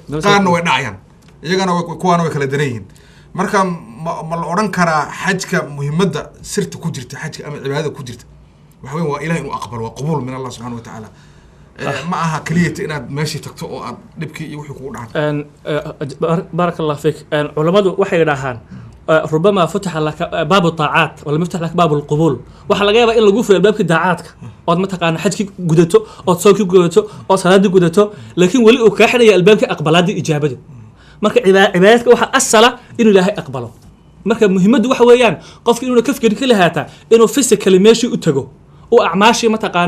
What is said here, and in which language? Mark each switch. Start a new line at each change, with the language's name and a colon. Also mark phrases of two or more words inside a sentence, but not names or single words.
Somali: qaarna way dhacayaan iyagana kuwaana way kala daran yihiin marka ma la odhan karaa xajka muhiimadda sirta ku jirta xajka ama cibaadada ku jirta waxa weyn waa ilaah inuu aqbalo waa
Arabic: قبول من الله سبحانه وتعالى
Somali: ma aha keliyata inaad meeshii tagto oo aad dhibkii iyo wixii kugu dhacan
Arabic: بارك الله فيك علماء
Somali: waxay dhahaan
Arabic: ربما فتح لك باب الطاعات ولا يفتح لك باب القبول
Somali: waxa laga yaabaa in lagu furo baabka daacadka ood ma taqaan xajki gudato ood soo gudato oo salaadi gudato laakiin wali uu ka xidhay albaabka aqbalaadi ijaabada marka cibaadadka waxa asala inuu ilaahay aqbalo marka muhiimadu waxa weeyaan qofka inuu ka fikir kale haata inuu physically meeshii u tago oo acmaashii ma taqaan